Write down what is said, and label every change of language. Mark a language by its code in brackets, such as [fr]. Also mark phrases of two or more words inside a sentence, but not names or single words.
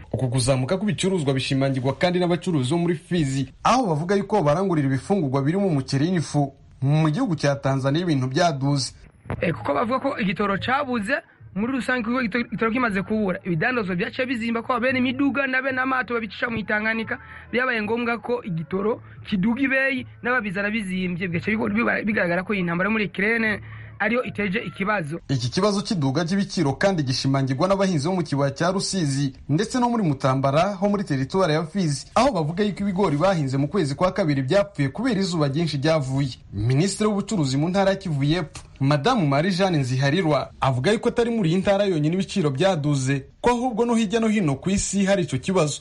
[rw] Uku kuzamuka kubicuruzwa bishimangirwa kandi n'abacuruzi bo muri Fizi, aho bavuga yuko barangurira ibifungurwa biri mu muceri n'ifu mu gihugu cya Tanzania ibintu byaduze. Kuko bavuga ko igitoro cabuze muri rusange, kuko igitoro kimaze kubura ibidandazo byace bizimba ko bene imiduga nabe n'amato babicisha mu Itanganika byabaye ngombwa ko igitoro kiduga ibeyi n'ababizana bizimbye, bigace bigaragara ko intambara muri Ukraine ariyo iteje ikibazo. Iki kibazo cy'iduga ry'ibiciro kandi gishimangirwa n'abahinzi bo mu kibaya cya Rusizi ndetse no muri Mutambara ho muri teritwari ya Fizi, aho bavuga yuko ibigori bahinze mu kwezi kwa kabiri byapfuye kubera izuba ryinshi ryavuye. Minisitiri w'ubucuruzi mu ntara ya Kivu y'Epfo Madamu Marie Jeanne Nziharirwa avuga yuko atari muri iyi ntara yonyine ibiciro byaduze, ko ahubwo no hirya no hino ku isi hari icyo kibazo.